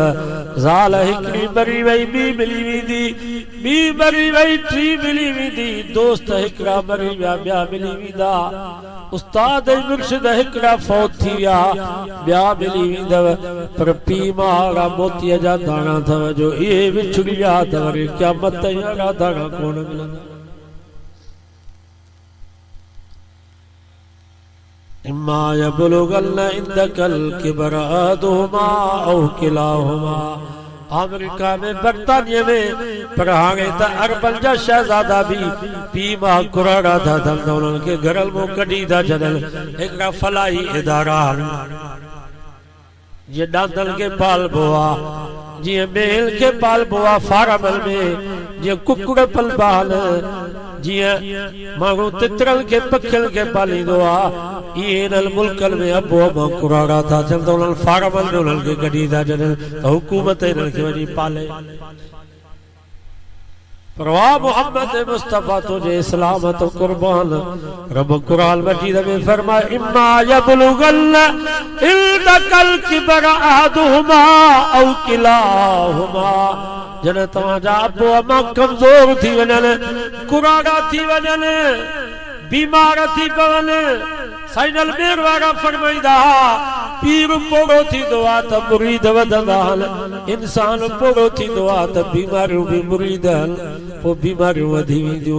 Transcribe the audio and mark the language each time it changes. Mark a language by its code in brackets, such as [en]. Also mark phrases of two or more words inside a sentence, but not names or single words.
[sd] ज़ाल हिकिड़ी मरी वई ॿी मिली वेंदी ॿी मरी वई टी मिली वेंदी दोस्त हिकिड़ा मरी विया ॿिया मिली वेंदा उस्ताद ऐं मुर्शिद हिकिड़ा फौत थी विया ॿिया मिली वेंदव। पर पीउ मां अहिड़ा मोतीअ जा दाणा अथव जो इहे विछुड़ी विया त वरी क़यामत ताईं अहिड़ा दाणा कोन मिलंदा। [ar] إما يبلغن عندك الكبر أحدهما أو كلاهما. [sd] अमेरिका में बर्तानिया में पर हाणे त अरबन जा शहज़ादा भी पीउ मां कुराड़ा था थियनि त उन्हनि खे घरल मां कढी था छॾनि। हिकिड़ा फलाही इदारा जीअं ॾांदनि खे पालबो आहे जीअं मेल खे पालबो आहे फार्मल में जीअं कुकड़ पलबा आहिनि जीअं माण्हू तितरनि खे पखियुनि खे पालींदो आहे इहे इन्हनि मुल्कनि में अबो अम्मा कुराड़ा था थियनि त उन्हनि फार्मल में उन्हनि खे कढी था छॾनि त हुकूमत इन्हनि खे वञी पाले। [ur] परवाह मोहम्मद मुस्तफा तुझे इस्लाम तो कुर्बान। [sd] रब कुरान मजीद में फरमाए [ar] إما يبلغن عندك الكبر أحدهما أو كلاهما. [sd] जन तव्हांजा अबो अम्मा कमज़ोर थी वञनि कुराड़ा थी वञनि बीमार थी पवनि साइनल मेर वारा फरमाईंदा पीर पोड़ो थींदो आहे त मुरीद वधंदा आहिनि इंसान पोड़ो थींदो आहे त बीमारियूं बि मुरीद आहिनि पोइ बीमारियूं वधी वेंदियूं।